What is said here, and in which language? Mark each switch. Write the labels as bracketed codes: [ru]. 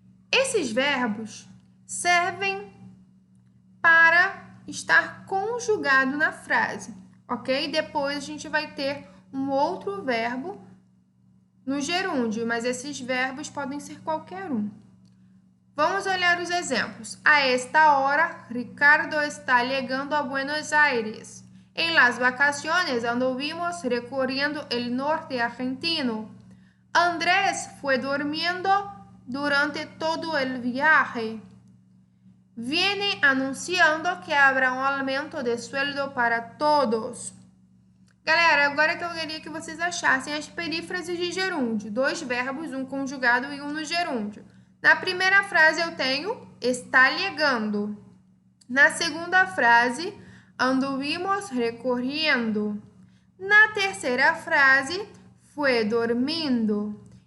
[pt] Esses verbos servem para estar conjugado na frase, ok? Depois a gente vai ter um outro verbo no gerúndio, mas esses verbos podem ser qualquer um. Vamos olhar os exemplos. [es] A esta hora, Ricardo está llegando a Buenos Aires. En las vacaciones anduvimos recorriendo el norte argentino. Andrés fue durmiendo durante todo el viaje. Viene anunciando que habrá un aumento de sueldo para todos. [pt] Galera, agora que eu queria que vocês achassem as perífrases de gerúndio. Dois verbos, um conjugado e um no gerúndio. Na primeira frase eu tenho [es] está llegando. [pt] Na segunda frase, [es] anduvimos recorriendo. [pt] Na terceira frase, [es] fue dormindo.